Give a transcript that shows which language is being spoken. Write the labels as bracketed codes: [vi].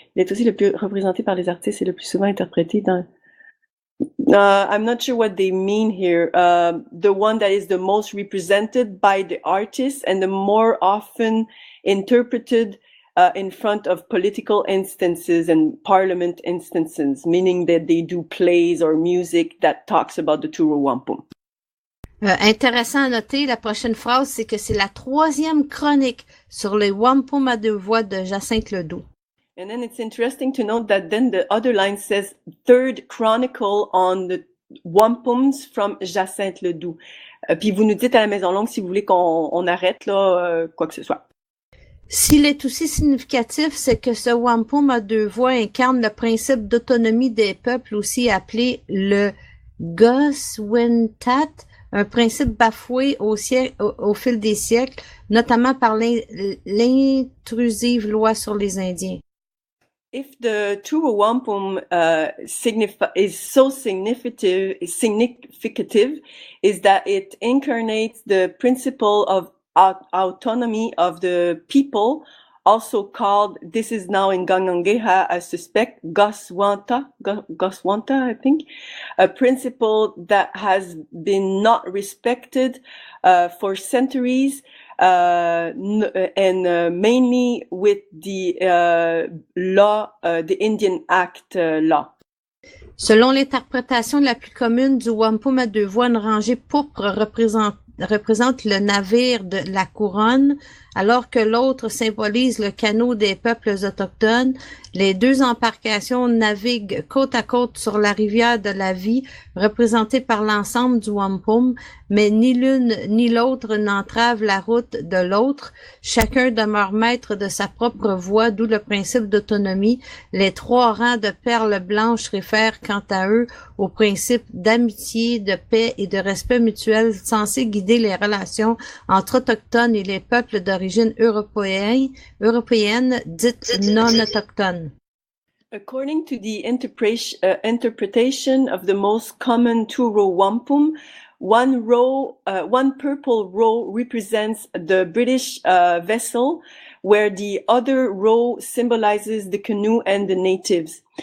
[fr] Il est aussi le plus représenté par les artistes et le plus souvent interprété dans. [en] I'm not sure what they mean here. The one that is the most represented by the artists and the more often interpreted in front of political instances and parliament instances, meaning that they do plays or music that talks about the Turo Wampum. [fr] Intéressant à noter, la prochaine phrase, c'est que c'est la 3e chronique sur les wampum à deux voix de Jacinthe Ledoux. [en] And then it's interesting to note that then the other line says 3rd chronicle on the wampums from Jacinthe Ledoux. [fr] Puis vous nous dites à la Maison Longue si vous voulez qu'on arrête là, quoi que ce soit. S'il est aussi significatif, c'est que ce wampum à deux voix incarne le principe d'autonomie des peuples, aussi appelé le Goswintat, un principe bafoué au fil des siècles, notamment par l'intrusive loi sur les Indiens. [en] If the true wampum is so significative, is that it incarnates the principle of autonomy of the people, also called, this is now in Kanienkehaka, I suspect, Goswanta, I think, a principle that has been not respected for centuries, and mainly with the law, the Indian Act law. [fr] Selon l'interprétation la plus commune du wampum à deux voies, une rangée pourpre représente le navire de la couronne, alors que l'autre symbolise le canot des peuples autochtones. Les deux embarcations naviguent côte à côte sur la rivière de la vie, représentée par l'ensemble du wampum, mais ni l'une ni l'autre n'entrave la route de l'autre. Chacun demeure maître de sa propre voie, d'où le principe d'autonomie. Les trois rangs de perles blanches réfèrent quant à eux au principe d'amitié, de paix et de respect mutuel censé guider les relations entre autochtones et les peuples d'origine européenne dites non-autochtones. [en] According to the interpretation of the most common two-row wampum, one purple row represents the British vessel, where the other row symbolizes the canoe and the natives.